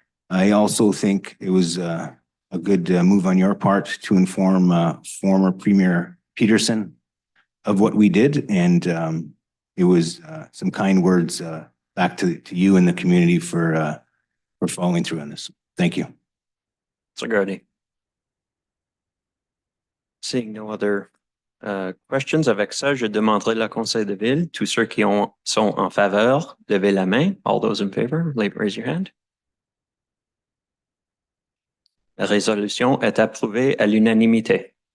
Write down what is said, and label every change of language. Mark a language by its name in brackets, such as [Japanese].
[English] I also think it was a good move on your part to inform former Premier Peterson of what we did, and it was some kind words back to you and the community for following through on this. Thank you. Segretti. Seeing no other questions, [French] avec ça, je demanderai le conseil de ville. Tous ceux qui sont en faveur, levez la main. [English] All those in favor, raise your hand. [French] La résolution est approuvée à l'unanimité.